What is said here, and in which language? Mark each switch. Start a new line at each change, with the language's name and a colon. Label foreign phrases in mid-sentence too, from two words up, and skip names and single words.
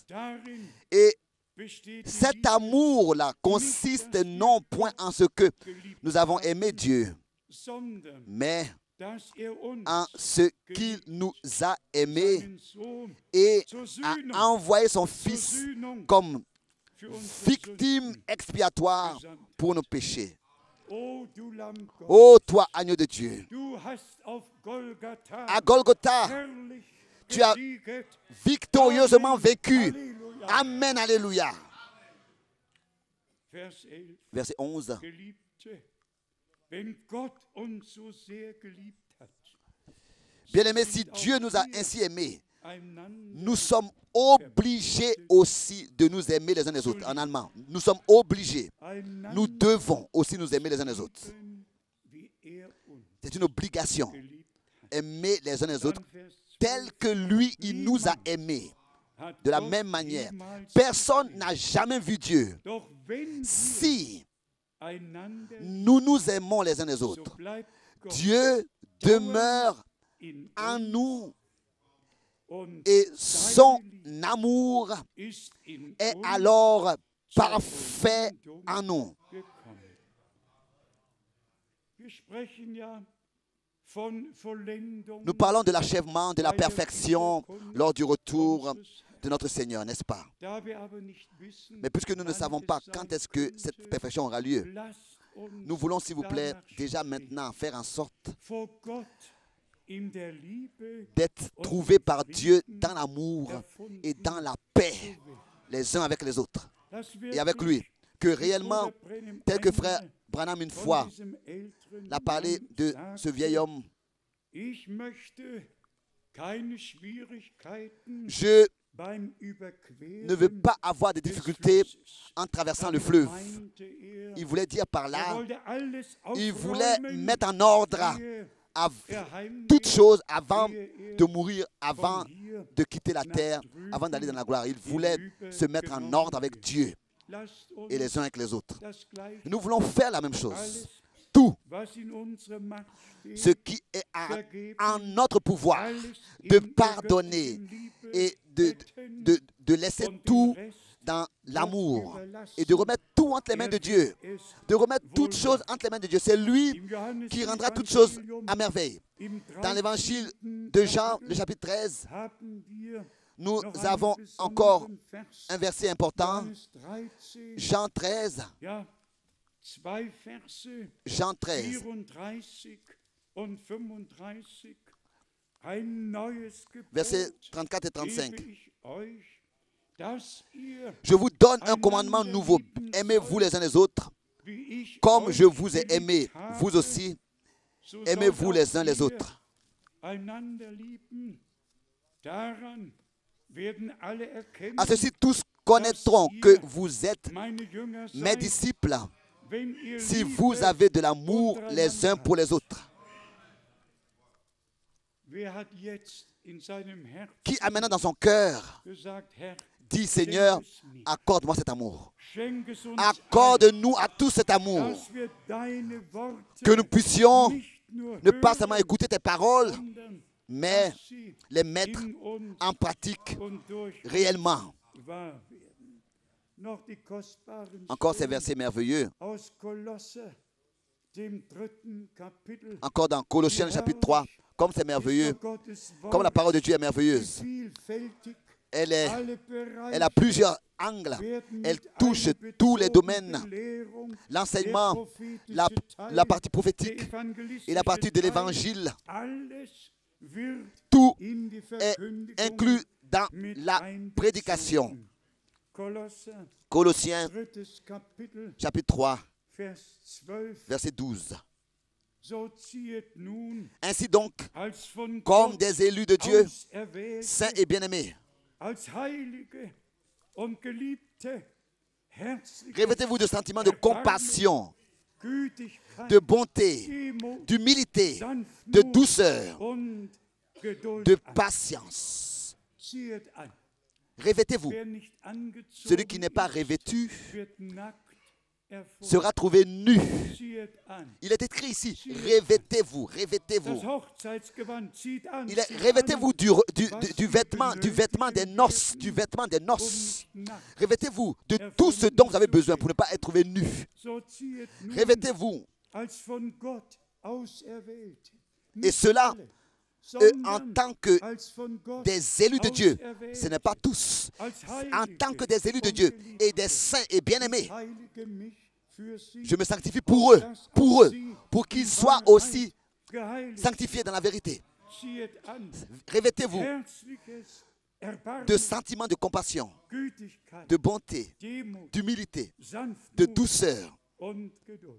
French: Et cet amour-là consiste non point en ce que nous avons aimé Dieu, mais en ce qu'il nous a aimés et a envoyé son Fils comme victime expiatoire pour nos péchés. Ô toi, agneau de Dieu, à Golgotha, tu as victorieusement vaincu. Amen, alléluia. Vers 11. Verset 11.
German: Geliebte, wenn Gott uns so sehr geliebt hat,
French: Bien-aimés, si Dieu nous a ainsi aimés,
German: einander
French: nous sommes obligés aussi de nous aimer les uns les autres. En allemand, nous sommes obligés. Nous devons aussi nous aimer les uns les autres.
German: lieben, wie uns
French: C'est une obligation.
German: geliebt
French: Aimer les uns les autres
German: hat. Vers 12.
French: tel que lui, il nous a aimés.
German: Hat
French: De la
German: Gott
French: même manière,
German: jemals
French: personne n'a jamais vu Dieu.
German: Doch wenn wir
French: Si
German: einander,
French: nous nous aimons les uns les
German: so
French: autres,
German: bleibt Gott
French: Dieu demeure
German: in
French: en
German: uns
French: nous
German: und
French: et son amour
German: ist in
French: est
German: uns
French: alors parfait en nous.
German: gekommen. Wir sprechen ja von Vollendung
French: Nous parlons de l'achèvement, de la perfection lors du retour de notre Seigneur, n'est-ce pas?
German: Da wir aber nicht wissen,
French: Mais puisque nous ne savons pas quand est-ce que cette perfection aura lieu,
German: lasst uns
French: nous voulons, s'il vous plaît,
German: danach
French: déjà
German: streben,
French: maintenant faire en sorte
German: vor Gott in der Liebe
French: d'être trouvés par Dieu dans l'amour et dans la paix les uns avec les autres
German: dass
French: et avec lui. Que réellement, tel que frère
German: einmal
French: Branham une
German: von
French: fois
German: diesem älteren
French: l'a parlé
German: Mann
French: de
German: sagte,
French: ce vieil homme,
German: ich möchte keine Schwierigkeiten
French: je
German: beim
French: ne veux
German: Überqueren
French: pas avoir de
German: des
French: difficultés
German: Flusses.
French: en traversant le
German: Damit
French: fleuve.
German: meinte
French: Il voulait dire par
German: er
French: là,
German: wollte alles
French: il voulait
German: aufräumen,
French: mettre en ordre
German: ehe heimgeht,
French: toutes choses avant
German: ehe
French: de mourir, avant
German: von hier
French: de quitter la terre, avant d'aller dans la gloire. Il voulait se mettre en ordre avec Dieu
German: lasst uns
French: et les uns avec les autres.
German: das Gleiche,
French: Nous voulons faire la même chose.
German: alles,
French: Tout
German: was in unserer Macht steht,
French: ce qui est en notre pouvoir,
German: alles
French: de
German: in der
French: pardonner
German: göttlichen Liebe
French: et
German: betten
French: de laisser
German: und den
French: tout
German: Rest
French: dans l'amour
German: überlassen.
French: et de remettre tout entre les mains de Dieu,
German: Es
French: de remettre toutes
German: wohl
French: choses entre les mains de Dieu. C'est lui
German: im Johannes
French: qui rendra toutes choses
German: Evangelium
French: à merveille.
German: im
French: Dans l'évangile
German: 13.
French: de Jean,
German: Kapitel
French: le chapitre 13,
German: haben wir
French: nous
German: noch
French: avons
German: einen
French: encore
German: besonderen Vers.
French: un verset important.
German: Johannes 13,
French: Jean 13,
German: ja, zwei Verse,
French: Jean 13,
German: 34 und 35. Ein neues
French: versets
German: Gebot
French: 34 et 35.
German: gebe ich euch, dass ihr,
French: Je vous donne un commandement nouveau. Aimez-vous les uns les autres.
German: wie ich
French: Comme
German: euch
French: je vous ai
German: geliebt
French: aimé,
German: habe,
French: vous aussi,
German: so
French: aimez-vous
German: sollt
French: les uns
German: auch
French: les
German: ihr
French: autres.
German: einander lieben. Daran werden alle erkennen,
French: À ceci, tous connaîtront que vous êtes
German: meine Jünger
French: mes
German: seid,
French: disciples
German: wenn ihr
French: si
German: Liebe
French: vous avez de l'amour les uns pour les autres.
German: Wer hat jetzt in seinem Herzen
French: Qui a maintenant dans son cœur
German: gesagt, Herr,
French: dit, Seigneur,
German: schenk es mir,
French: accorde-moi cet amour.
German: schenk es uns
French: Accorde-nous à tous cet
German: allen,
French: amour.
German: dass wir deine Worte
French: Que nous puissions
German: nicht nur
French: ne pas seulement
German: hören,
French: écouter tes paroles,
German: sondern
French: mais
German: dass sie
French: les mettre
German: in uns
French: en pratique
German: und durch uns
French: réellement.
German: wahr werden. Noch die kostbaren
French: Encore ces
German: Stellen
French: versets merveilleux.
German: aus Kolosse, dem 3. Kapitel.
French: Encore dans Colossiens chapitre 3. Comme c'est merveilleux,
German: Ist doch Gottes Wort,
French: comme la parole de Dieu est
German: wie
French: merveilleuse.
German: vielfältig
French: Elle
German: alle
French: a
German: Bereiche
French: plusieurs angles.
German: werden
French: Elle
German: mit
French: touche tous les domaines.
German: einbezogen, Belehrung,
French: L'enseignement,
German: der prophetische
French: la
German: Teil,
French: partie
German: der
French: prophétique
German: evangelistische
French: et la partie de
German: Teil,
French: l'évangile.
German: alles wird
French: Tout
German: in die
French: est
German: Verkündigung
French: inclus dans
German: mit
French: la
German: einbezogen.
French: prédication.
German: Kolosser,
French: Colossiens
German: 3. Kapitel,
French: chapitre 3,
German: Vers 12.
French: verset 12.
German: So ziehet nun
French: Ainsi donc,
German: als von
French: comme
German: Gott
French: des élus de Dieu,
German: auserwählte,
French: saints et bien-aimés,
German: als heilige und geliebte, herzliche
French: revêtez-vous de sentiments de compassion,
German: Gütigkeit,
French: de bonté,
German: Demut,
French: d'humilité, de
German: Sanftmut
French: douceur,
German: und Geduld
French: de
German: an.
French: patience.
German: Ziehet an.
French: Revêtez-vous.
German: Wer nicht angezogen
French: Celui qui n'est pas
German: ist,
French: revêtu
German: wird nackt hervor.
French: sera trouvé nu.
German: Ziehet an.
French: Il est écrit ici, revêtez-vous,
German: Das
French: revêtez-vous.
German: Hochzeitsgewand zieht an.
French: Il est,
German: zieht
French: revêtez-vous
German: an,
French: du vêtement des noces, du vêtement des
German: um
French: noces.
German: nicht nackt.
French: Revêtez-vous de tout ce dont vous avez besoin pour ne pas être trouvé nu.
German: So ziehet nun
French: Revêtez-vous.
German: als von Gott auserwählt.
French: Et
German: Nicht
French: cela,
German: alle,
French: en
German: sondern
French: tant que
German: als von Gott
French: des élus de Dieu,
German: auserwählt,
French: ce n'est pas tous.
German: als
French: En tant que des élus de
German: und
French: Dieu
German: geliebte.
French: et des saints et bien-aimés,
German: Heilige mich für sie,
French: je me sanctifie pour eux, pour qu'ils soient aussi
German: geheiligt.
French: sanctifiés dans la vérité.
German: Ziehet an
French: Revêtez-vous
German: herzliches
French: de sentiments de compassion,
German: Gütigkeit,
French: de bonté,
German: Demut,
French: d'humilité, de
German: Sanftmut
French: douceur
German: und Geduld.